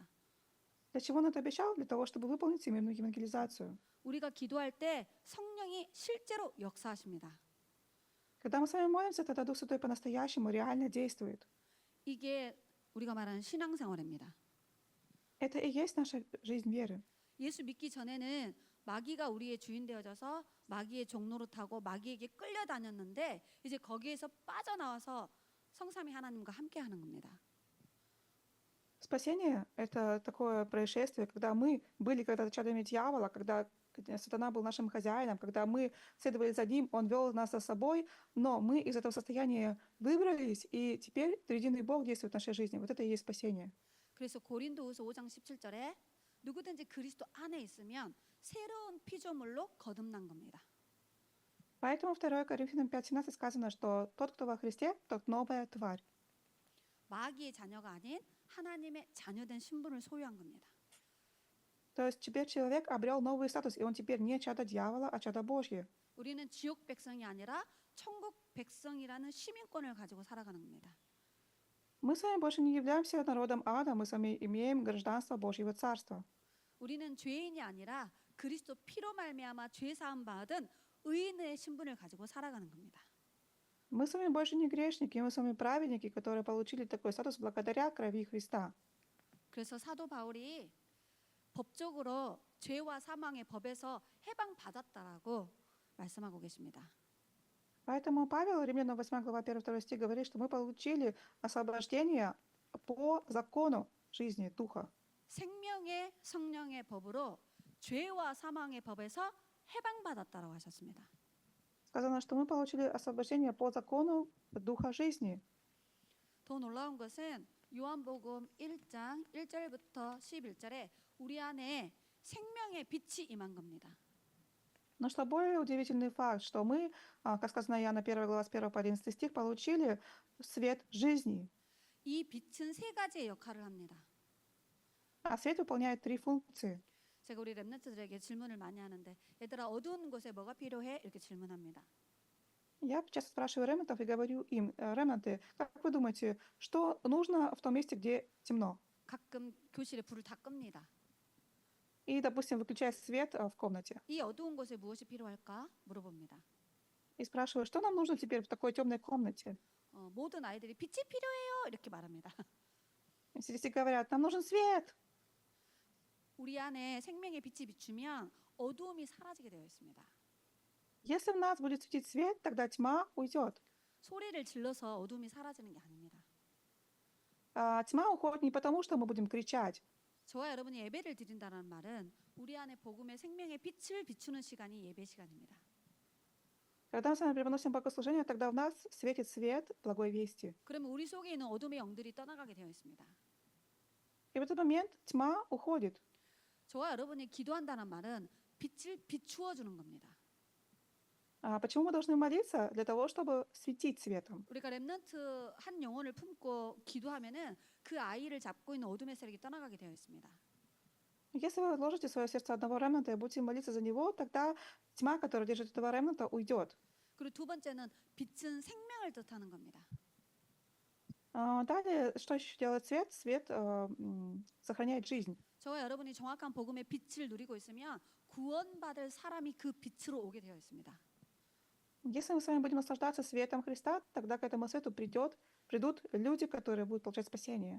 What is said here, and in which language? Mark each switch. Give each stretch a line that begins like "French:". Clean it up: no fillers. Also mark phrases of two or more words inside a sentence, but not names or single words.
Russian: Для чего Он это обещал? Для того, чтобы выполнить всемирную евангелизацию.
Korean: 우리가 기도할 때 성령이 실제로 역사하십니다.
Russian: Когда мы с вами молимся, тогда Дух Святой по-настоящему реально действует.
Korean: 이게 우리가 말하는 신앙생활입니다.
Russian: Это и есть наша жизнь веры.
Korean: 예수 믿기 전에는 마귀가 우리의 주인 되어져서 마귀의 종로로 타고 마귀에게 끌려다녔는데 이제 거기에서 빠져나와서 성삼위 하나님과 함께하는 겁니다.
Russian: Спасение — это такое происшествие, когда мы были когда-то чадами дьявола, когда сатана был нашим хозяином, когда мы следовали за ним, он вел нас за собой, но мы из этого состояния выбрались, и теперь триединый Бог действует в нашей жизни. Вот это и есть спасение.
Korean: 그래서 고린도후서 5장 17절에 누구든지 그리스도 안에 있으면 새로운 피조물로 거듭난 겁니다.
Russian: Поэтому 2 Коринфянам 5:17 сказано, что тот, кто во Христе, тот новая тварь.
Korean: 마귀의 자녀가 아닌 하나님의 자녀된 신분을 소유한 겁니다.
Russian: То есть теперь человек обрел новый статус, и он теперь не чадо дьявола, а чадо Божье.
Korean: 우리는 지옥 백성이 아니라 천국 백성이라는 시민권을 가지고 살아가는 겁니다.
Russian: Мы с вами больше не являемся народом ада, мы с вами имеем гражданство Божьего Царства.
Korean: 우리는 죄인이 아니라 그리스도 피로 말미암아 죄 사함 받은 의인의 신분을 가지고 살아가는 겁니다.
Russian: Мы с вами больше не грешники, мы с вами праведники, которые получили такой статус благодаря крови Христа.
Korean: 그래서 사도 바울이 법적으로 죄와 사망의 법에서 해방받았다라고 말씀하고 계십니다.
Russian: Поэтому Павел, Римлянам 8 глава 1-2 стих, говорит, что мы получили освобождение по закону жизни Духа.
Korean: 생명의 성령의 법으로 죄와 사망의 법에서 해방받았다라고 하셨습니다.
Russian: Сказано, что мы получили освобождение по закону Духа жизни.
Korean: 더 놀라운 것은 요한복음 1장 1절부터 11절에 우리 안에 생명의 빛이 임한 겁니다.
Russian: Но что более удивительный факт, что мы, как сказано Иоанна 1 глава с 1 по 11 стих, получили свет жизни.
Korean: 이 빛은 세 가지의 역할을 합니다.
Russian: А свет выполняет три функции.
Korean: 제가 우리 랩런트들에게 질문을 많이 하는데 얘들아 어두운 곳에 뭐가 필요해? 이렇게 질문합니다.
Russian: Я часто спрашиваю ремнантов и говорю им: ремнанты, как вы думаете, что нужно в том месте, где темно?
Korean: 가끔 교실에 불을 다 끕니다.
Russian: И, допустим, выключая свет в комнате.
Korean: 이 어두운 곳에 무엇이 필요할까? 물어봅니다.
Russian: И спрашиваю, что нам нужно теперь в такой темной комнате?
Korean: 모든 아이들이 빛이 필요해요 이렇게 말합니다.
Russian: Все говорят: нам нужен свет.
Korean: 우리 안에 생명의 빛이 비추면 어두움이 사라지게 되어 있습니다.
Russian: Если в нас будет светить свет, тогда тьма уйдет.
Korean: 소리를 질러서 어두움이 사라지는 게 아닙니다.
Russian: Тьма уходит не потому, что мы будем кричать.
Korean: 저와 여러분이 예배를 드린다는 말은 우리 안에 복음의 생명의 빛을 비추는 시간이 예배 시간입니다.
Russian: Когда мы с вами приносим богослужение, тогда в нас светит свет благой вести.
Korean: 그러면 우리 속에 있는 어둠의 영들이 떠나가게 되어 있습니다.
Russian: И в этот момент тьма уходит.
Korean: 저와 여러분이 기도한다는 말은 빛을 비추어 주는 겁니다.
Russian: Почему мы должны молиться? Для того, чтобы светить светом.
Korean: 우리가 렘넌트 한 영혼을 품고 기도하면은 그 아이를 잡고 있는 어둠의 세력이 떠나가게 되어 있습니다.
Russian: Если вы вложите в свое сердце одного ремнанта и будете молиться за него, тогда тьма, которая держит этого ремнанта, уйдет.
Korean: 그리고 두 번째는 빛은 생명을 뜻하는 겁니다.
Russian: Далее, что еще делает свет? Свет сохраняет жизнь.
Korean: 저와 여러분이 정확한 복음의 빛을 누리고 있으면 구원받을 사람이 그 빛으로 오게 되어 있습니다.
Russian: Если мы с вами будем наслаждаться светом Христа, тогда к этому свету придут люди, которые будут получать спасение.